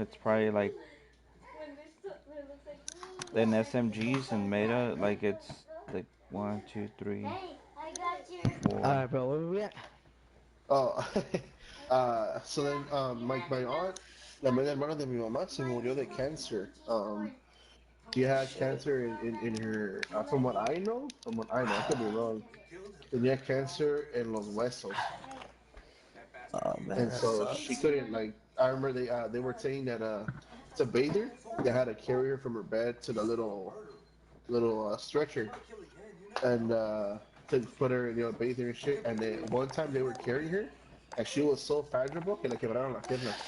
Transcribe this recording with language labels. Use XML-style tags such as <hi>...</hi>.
<en>It's probably like in SMGs and meta, like it's like 1, 2, 3, 4. Alright, bro. Where we at? Oh, so then, my aunt,</en> <es>la media hermana de mi mamá, se murió de cancer.</es> <en>She had cancer in her, from what I know, I could be wrong.</en> <es>Tenía cancer en los huesos.</es> <en>Oh man, And that so she sucks. couldn't, like, I remember they were saying that, to bathe her, they had to carry her from her bed to the little stretcher. And, to put her, bathe her and shit. And then one time they were carrying her, and she was so fragile</en> <es>que le quebraron la pierna.</es>